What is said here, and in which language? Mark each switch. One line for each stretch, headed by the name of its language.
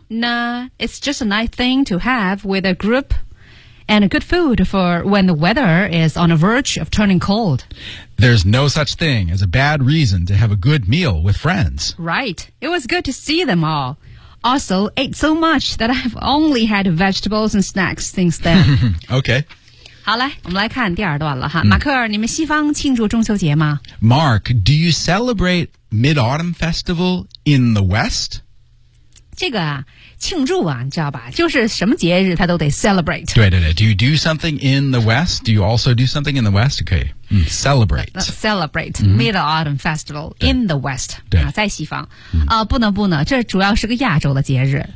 English: Nah, it's just a nice thing to have with a group and a good food for when the weather is on the verge of turning cold. There's no such thing as a bad reason to have a good meal with friends. Right. It was good to see them all. Also, ate so much that I've only had vegetables and snacks since then. Okay.
Chinese: 好嘞，我们来看第二段了哈。马克尔，你们西方庆祝中秋节吗？
English: Mark, do you celebrate Mid-Autumn Festival in the West?
Chinese: 这个啊，庆祝啊，你知道吧，就是什么节日他都得 celebrate。对对对，
English: do you do something in the West? Do you also do something in the West? Okay. Celebrate Mid-Autumn Festival in the West
Chinese: 对、啊、在西方、不能不能这主要是个亚洲的节日